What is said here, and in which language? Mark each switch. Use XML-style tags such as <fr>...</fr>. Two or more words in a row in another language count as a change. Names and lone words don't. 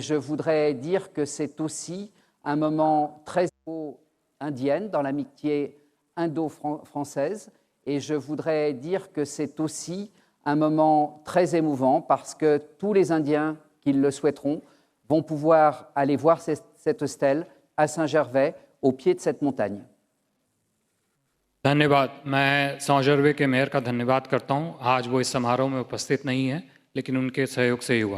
<fr>je voudrais dire que c'est aussi un moment très indienne dans l'amitié indo-française, et je voudrais dire que c'est aussi un moment très émouvant parce que tous les Indiens qui le souhaiteront vont pouvoir aller voir cette stèle à Saint-Gervais, au pied de cette montagne.</fr> <hi>धन्यवाद। मैं सौजरवे के मेयर का धन्यवाद करता हूं। आज वो इस समारोह में उपस्थित नहीं है, लेकिन उनके सहयोग से ही हुआ।</hi>